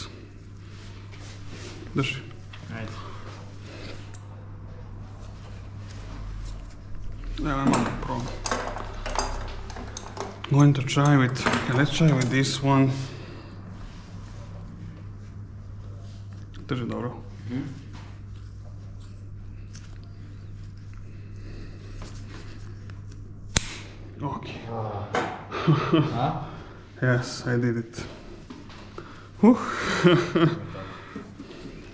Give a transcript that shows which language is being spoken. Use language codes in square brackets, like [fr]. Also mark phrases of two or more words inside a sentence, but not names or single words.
[sl] Drži. Ajde. Evo imamo problem. [en] Going to try with, let's try with this one. [sl] Drži dobro. Okay. A? [en] Yes, I did it.